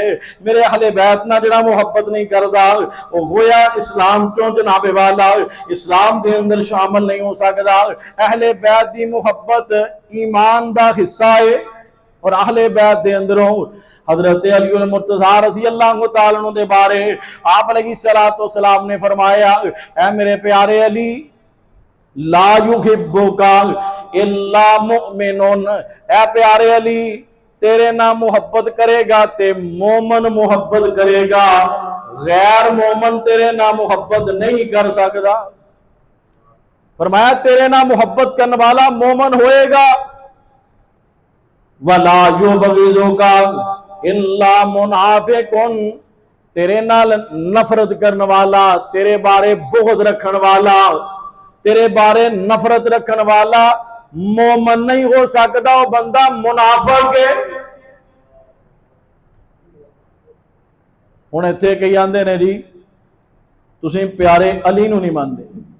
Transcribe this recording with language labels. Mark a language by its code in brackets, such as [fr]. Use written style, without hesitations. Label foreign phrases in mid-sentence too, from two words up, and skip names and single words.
[pa] میرے اہلِ بیت نال جہڑا محبت نہیں کردا وہ گویا اسلام چوں جنابِ والا اسلام دے اندر شامل نہیں ہو سکدا. اہلِ بیت دی محبت ایمان دا حصہ ہے. اور اہلِ بیت دے اندروں حضرت علی مرتضیٰ [ar] رضي الله تعالى عنه [pa] دے بارے آپ علیہ السلام نے فرمایا، اے میرے پیارے علی [ar] لا يحبك إلا مؤمن, [pa] اے پیارے علی تیرے نا محبت کرے گا تے مومن محبت کرے گا، غیر مومن تیرے نا محبت نہیں کر سکتا. فرمایا تیرے نا محبت کرن والا مومن ہوئے گا. [ar] ولا يبغضك إلا منافق, [pa] تیرے نال نفرت کرن والا، تیرے بارے بغض رکھن والا، تیرے بارے نفرت رکھن والا مومن نہیں ہو سکدا، وہ بندہ منافق ہے. ہن ایتھے کئی آندے نے جی تسیں پیارے علی نوں نہیں مندے.